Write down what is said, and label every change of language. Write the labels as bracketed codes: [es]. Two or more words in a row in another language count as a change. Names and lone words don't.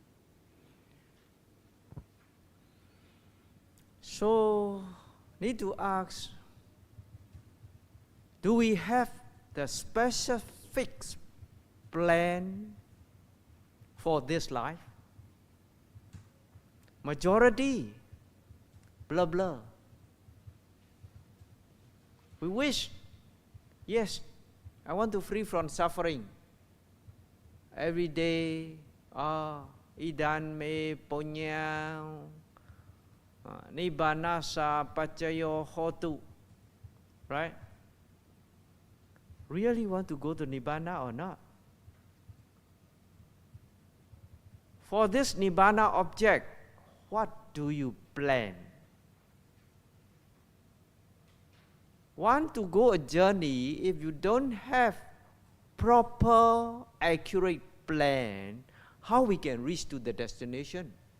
[en] So, need to ask, do we have the specific plan for this life? Majority, blah blah. We wish, yes, I want to free from suffering. Every day, [pi] idan me punya nibbana sa pacayo hotu. [en] Right? Really want to go to nibbana or not? For this nibbana object, what do you plan? Want to go a journey, if you don't have proper, accurate plan, how we can reach to the destination?